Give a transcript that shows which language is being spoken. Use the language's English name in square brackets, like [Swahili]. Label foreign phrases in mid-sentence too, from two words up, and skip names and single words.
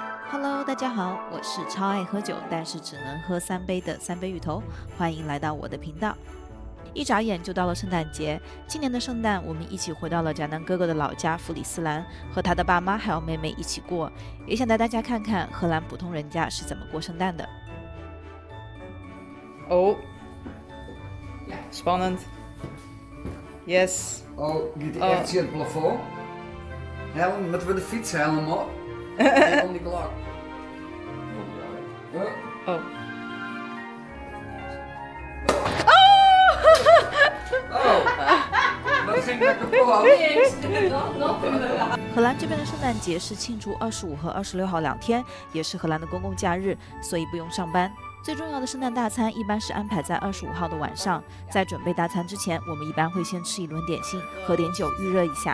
[Chinese] Hello， 大家好，我是超爱喝酒，但是只能喝3杯的3杯芋头，欢迎来到我的频道。一眨眼就到了圣诞节，今年的圣诞，我们一起回到了贾南哥哥的老家弗里斯兰，和他的爸妈还有妹妹一起过，也想带大家看看荷兰普通人家是怎么过圣诞的。 [Dutch] Oh, spannend. Yes. Oh, niet echt zie het plafond. Helm, moeten we de fiets helemaal? En om die klok. Oh. Oh, dat ging lekker kapot. [Chinese] 荷兰这边的圣诞节是庆祝25和26号2天，也是荷兰的公共假日，所以不用上班。最重要的圣诞大餐一般是安排在25号的晚上，在准备大餐之前，我们一般会先吃一轮点心，喝点酒预热一下。